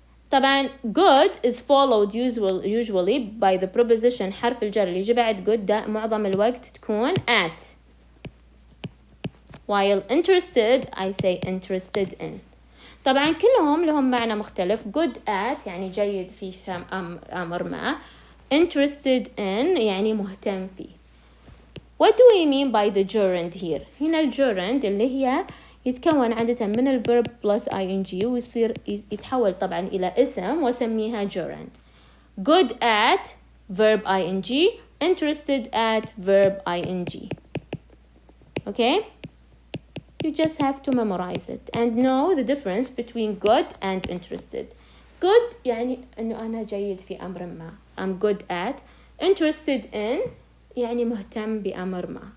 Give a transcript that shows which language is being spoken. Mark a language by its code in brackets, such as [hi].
[ar] طبعا [en] good is followed usually by the preposition [ar] حرف الجر اللي يجي بعد good ده معظم الوقت تكون at. [en] While interested I say interested in. [ar] طبعا كلهم لهم معنى مختلف. good at يعني جيد في أمر ما. interested in يعني مهتم فيه. [en] What do we mean by the gerund here? [ar] هنا الجرند اللي هي يتكون عادة من الverb plus ing ويصير يتحول طبعا إلى اسم وسميها gerund. [en] good at verb ing, interested at verb ing. Okay? You just have to memorize it and know the difference between good and interested. [ar] good يعني إنه أنا جيد في أمر ما. [en] I'm good at. [ar] interested in يعني مهتم بأمر ما.